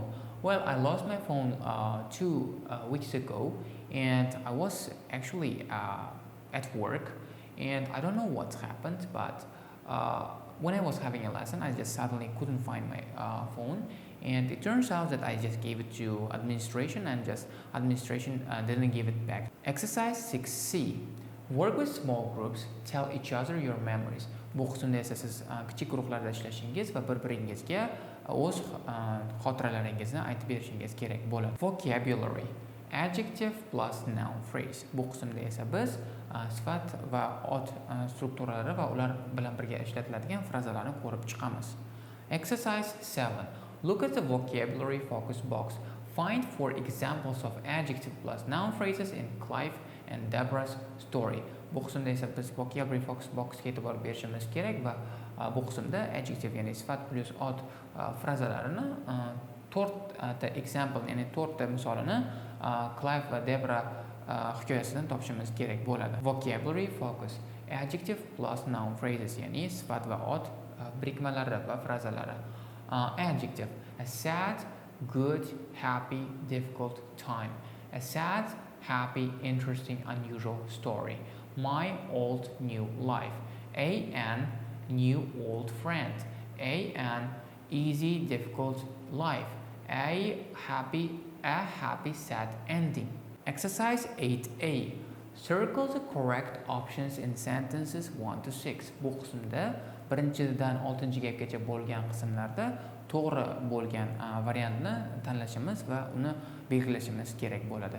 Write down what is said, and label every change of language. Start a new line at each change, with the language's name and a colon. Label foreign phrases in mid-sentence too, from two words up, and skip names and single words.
English: Well, I lost my phone 2 weeks ago, and I was actually at work, and I don't know what happened, but when I was having a lesson, I just suddenly couldn't find my phone, And it turns out that I just gave it to administration and just administration didn't give it back. Exercise 6C. Work with small groups, tell each other your memories.
Uzbek: Bu qismda esa siz kichik guruhlarda ishlashingiz va bir-biringizga o'z xotiralaringizni aytib berishingiz kerak bo'ladi.
English: Vocabulary. Adjective plus noun phrase.
Uzbek: Bu qismda esa biz sifat va ot strukturalari va ular bilan birga ishlatiladigan frazalarni ko'rib chiqamiz.
English: Exercise 7. Look at the vocabulary focus box. Find 4 examples of adjective plus noun phrases in Clive and Deborah's story.
Uzbek: Bu qismda esa biz
English: vocabulary focus boxga
Uzbek: e'tibor berishimiz kerak va bu qismda adjective ya'ni sifat plus ot frazalarini 4 ta example ya'ni 4 ta misolini Clive va Deborah hikoyasidan topishimiz kerak bo'ladi.
English: Vocabulary focus. Adjective plus noun phrases
Uzbek: ya'ni sifat va ot birikmalari va frazalari.
English: Adjective. A sad, good, happy, difficult time. A sad, happy, interesting, unusual story. My old new life. An new old friend. An easy, difficult life. A happy, sad ending. Exercise 8A. Circle the correct options in sentences 1 to 6.
Uzbek: Bu qismda birinchidan 6-gacha bo'lgan qismlarda to'g'ri bo'lgan variantni tanlashimiz va uni belgilashimiz kerak bo'ladi.